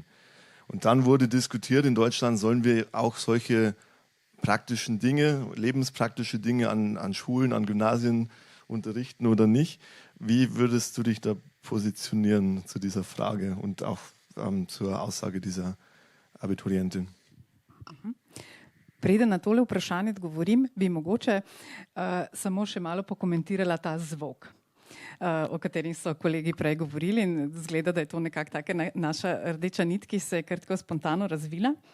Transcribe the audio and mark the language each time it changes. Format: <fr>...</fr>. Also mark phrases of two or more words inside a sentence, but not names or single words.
<de>Und dann wurde diskutiert, in Deutschland sollen wir auch solche praktischen Dinge, lebenspraktische Dinge an Schulen, an Gymnasien unterrichten oder nicht. Wie würdest du dich da positionieren zu dieser Frage und auch zur Aussage dieser Abiturientin?</de> <sl>Preden na tole vprašanje odgovorim, bi mogoče samo še malo pokomentirala ta zvok, o katerem so kolegi prej govorili, in zgleda, da je to nekako taka naša rdeča nit, ki se je kar tako spontano razvila.</sl>